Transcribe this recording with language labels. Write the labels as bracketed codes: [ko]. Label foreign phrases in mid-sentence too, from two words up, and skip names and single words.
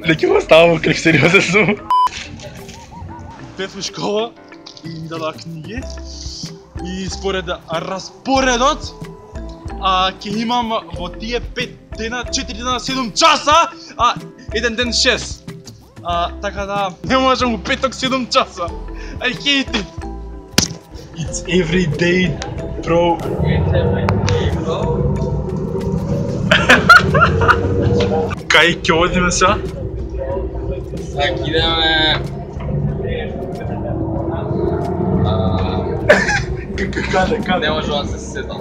[mk] Дека ќе го ставам клип, сериозен сум. Бев во школа и ми дадоа книги. И според распоредот, ќе имам во тие 5 дена, 4 дена 7 часа, а еден ден 6. Така да, не можам у петок 7 часа. [en] I hate it. It's every day, bro. [mk] Кај ќе одиме сега? Сега идеме... Каде? Не можам да се сетам.